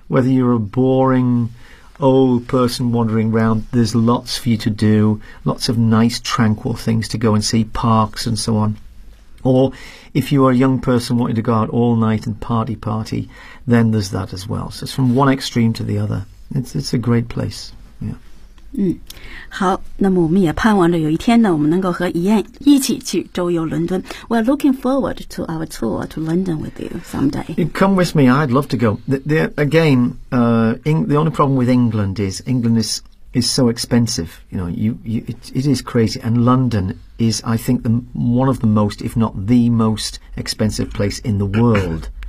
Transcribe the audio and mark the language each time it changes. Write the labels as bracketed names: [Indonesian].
[English] Whether you're a boring old person wandering around, there's lots for you to do, lots of nice, tranquil things to go and see, parks and so on. Or if you are a young person wanting to go out all night and party, then there's that as well. So it's from one extreme to the other. It's a great place. Yeah. [Chinese] 好，那么我们也盼望着有一天呢，我们能够和Ian一起去周游伦敦。 [English] We're looking forward to our tour to London with you someday. You come with me. I'd love to go. The only problem with England is England is so expensive, you know, it is crazy. And London is, I think, one of the most, if not the most expensive place in the world.